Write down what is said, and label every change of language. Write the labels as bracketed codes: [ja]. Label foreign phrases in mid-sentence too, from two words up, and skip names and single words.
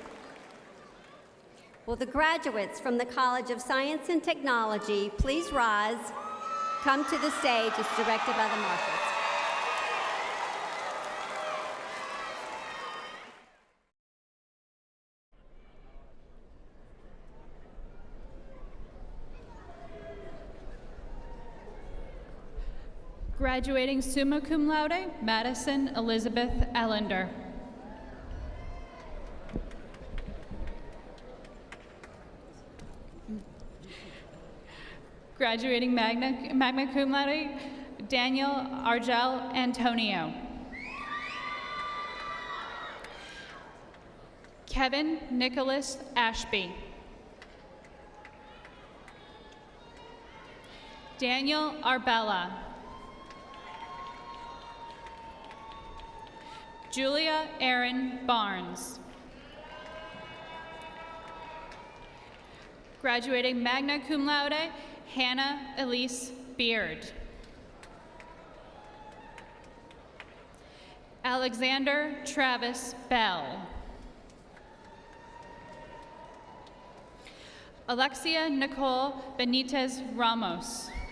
[en] Will the graduates from the College of Science and Technology please rise, come to the stage as directed by the marshals. Graduating summa cum laude, Madison Elizabeth Ellender. Graduating magna cum laude, Daniel Argel Antonio. Kevin Nicholas Ashby. Daniel Arbella. Julia Erin Barnes. Graduating magna cum laude, Hannah Elise Beard. Alexander Travis Bell. Alexia Nicole Benitez Ramos.